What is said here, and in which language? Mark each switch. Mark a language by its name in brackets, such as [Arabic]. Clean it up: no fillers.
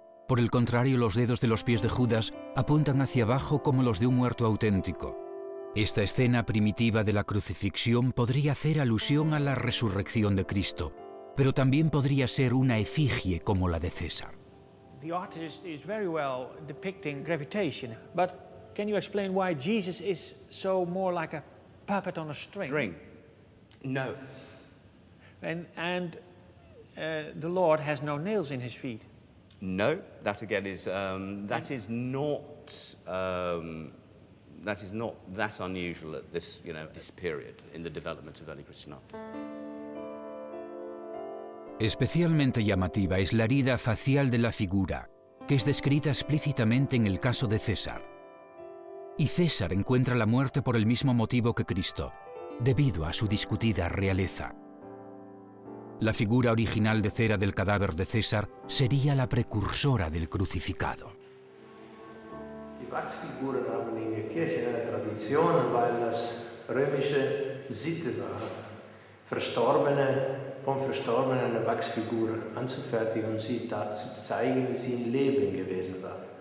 [Spanish] Por el contrario, los dedos de los pies de Judas apuntan hacia abajo como los de un muerto auténtico. Esta escena primitiva de la crucifixión podría hacer alusión a la resurrección de Cristo, pero también podría ser una efigie como la de César. [English] The artist is very well depicting gravitation, but can you explain why Jesus is so more like a puppet on a string? String? No. And the Lord has no nails in his feet. No, that again is that is not that unusual at this this period in the development of early Christian art. [Spanish] Especialmente llamativa es la herida facial de la figura, que es descrita explícitamente en el caso de César. Y César encuentra la muerte por el mismo motivo que Cristo, debido a su discutida realeza. La figura original de cera del cadáver de César sería la precursora del crucificado. [German] Die Wachsfiguren haben in der Kirche eine Tradition, weil das römische Sitte war, vom Verstorbenen eine Wachsfigur anzufertigen und sie da zu zeigen, wie sie im Leben gewesen war.